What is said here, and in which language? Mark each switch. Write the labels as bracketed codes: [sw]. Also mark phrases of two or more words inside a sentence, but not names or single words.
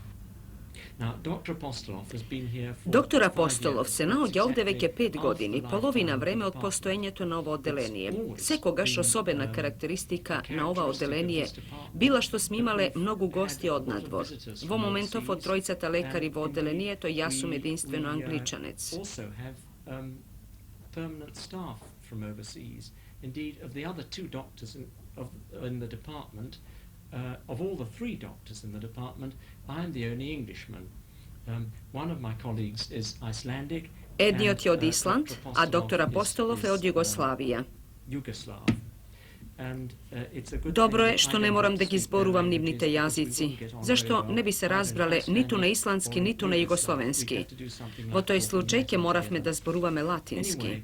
[mk] Доктор Апостолов се наоѓа овде веќе 5 години, половина време од постоењето на ова одделение. Секогаш особена карактеристика на ова одделение била што сме имале многу гости од надвор. Во моментов од тројцата лекари во одделението јас сум единствено англичанец. [en] Permanent staff from overseas. Indeed, of the other 2 doctors in the department, of all the 3 doctors in the department, I'm the only Englishman. One of my colleagues is Icelandic. [mk] Едниот е од Исланд, а доктор Апостолов е од Југославија. Добро е што не морам да ги зборувам нивните јазици, зашто не би се разбрале ниту на исландски, ниту на југословенски. Во тој случај ќе моравме да зборуваме латински.